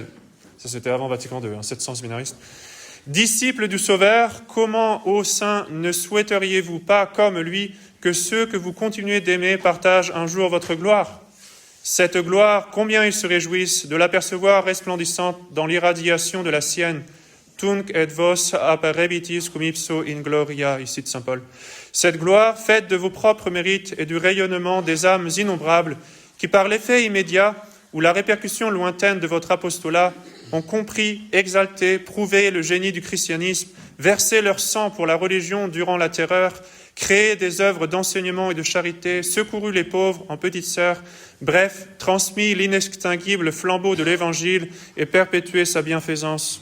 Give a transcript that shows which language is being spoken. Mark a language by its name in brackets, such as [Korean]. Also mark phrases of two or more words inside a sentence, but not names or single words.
[French] Ça, c'était avant Vatican II, 700 séminaristes. Disciples du Sauveur, comment, ô saints, ne souhaiteriez-vous pas, comme lui, que ceux que vous continuez d'aimer partagent un jour votre gloire ? Cette gloire, combien ils se réjouissent de l'apercevoir resplendissante dans l'irradiation de la sienne. [Latin] Tunc et vos apparebitis cum ipso in gloria, [French] ici de Saint Paul. Cette gloire, faite de vos propres mérites et du rayonnement des âmes innombrables, qui par l'effet immédiat ou la répercussion lointaine de votre apostolat ont compris, exalté, prouvé le génie du christianisme, versé leur sang pour la religion durant la terreur, créé des œuvres d'enseignement et de charité, secouru les pauvres en petites sœurs, bref, transmis l'inextinguible flambeau de l'Évangile et perpétué sa bienfaisance.